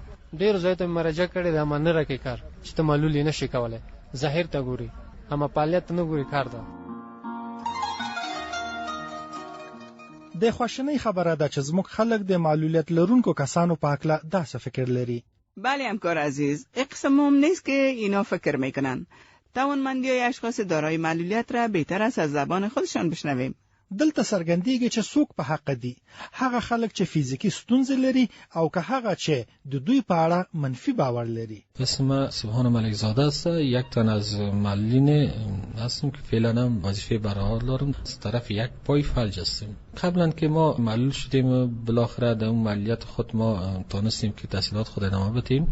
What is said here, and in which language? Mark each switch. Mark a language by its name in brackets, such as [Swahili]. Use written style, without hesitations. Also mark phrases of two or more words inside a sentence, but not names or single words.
[Pashto] ډېرو ځایو ته مې مراجعه کړې ده، ما نه راکوي کار چې ته معلول یې نه شي کولی. ظاهر ته ګوري، اما فعالیت ته نه ګوري کار ده. د خواشینۍ خبره ده چې زموږ خلک د معلولیت لرونکو کسانو په هکله داسې فکر لري. [Persian] بله همکار عزیز، این قسم مهم نیست که اینا فکر میکنن. توانمندی های اشخاص دارای معلولیت را بهتر است از زبان خودشان بشنویم. [Pashto] دلته څرګندېږي چې څوک په حق دي، هغه خلک چې فیزیکی ستونزې لري او که هغه چې د دوی په اړه منفی باور لري. [Persian] اسم سبحان ملک زاده است. یک تن از معلولین هستم که فعلا هم وظیفه برای حال دارم. از طرف یک پای فلج هستیم. قبلا که ما معلول شدیم، بالاخره در اون معلولیت خود ما تونستیم که تحصیلات خود ادامه بدیم.